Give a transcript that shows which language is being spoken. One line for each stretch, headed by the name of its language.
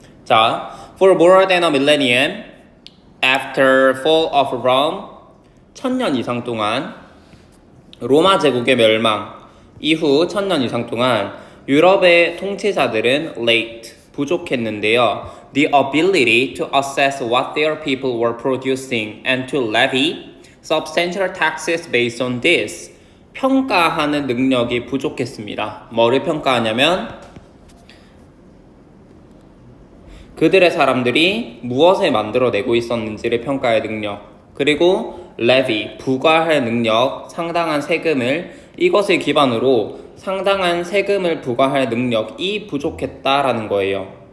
Korean: 자,
English: for more than a millennium after fall of Rome,
Korean: 1000년 이상 동안 로마 제국의 멸망 이후 1000년 이상 동안 유럽의 통치자들은 late, 부족했는데요.
English: The ability to assess what their people were producing and to levy substantial taxes based on this.
Korean: 평가하는 능력이 부족했습니다. 뭐를 평가하냐면 그들의 사람들이 무엇을 만들어내고 있었는지를 평가할 능력, 그리고 levy, 부과할 능력, 상당한 세금을, 이것을 기반으로 상당한 세금을 부과할 능력이 부족했다라는 거예요.